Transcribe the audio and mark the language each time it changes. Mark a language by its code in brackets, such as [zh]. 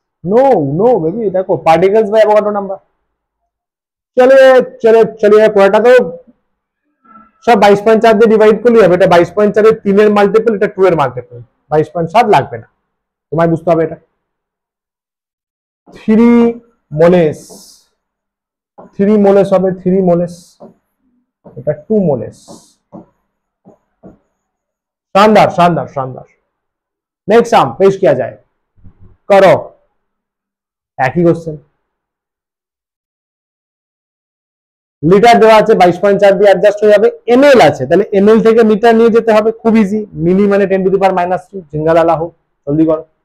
[en] No no baby, देखो particles by Avogadro number. [hi] चलिए चलिए चलिए, [bn] পুরোটা তো সব 22.4 দিয়ে ডিভাইড করলে হবে। এটা 22.4 এর 3 এর মাল্টিপল, এটা 2 এর মাল্টিপল, 22.7 লাগবে না, তোমায় বুঝতে হবে এটা। 3 মোলেস, 3 মোলেস হবে, 3 মোলেস, এটা 2 মোলেস। [hi] शानदार शानदार शानदार। नेक्स्ट साम पेश किया जाए, करो एक ही क्वेश्चन। [bn] লিটার দেওয়া আছে 22.4 দিয়ে অ্যাডজাস্ট হয়ে যাবে। এমএল আছে, তাহলে এমএল থেকে মিটার নিয়ে যেতে হবে, খুব ইজি। মিলি মানে 10 টু দি পাওয়ার -3, ঝিঙ্গালালা হোক, জলদি করো।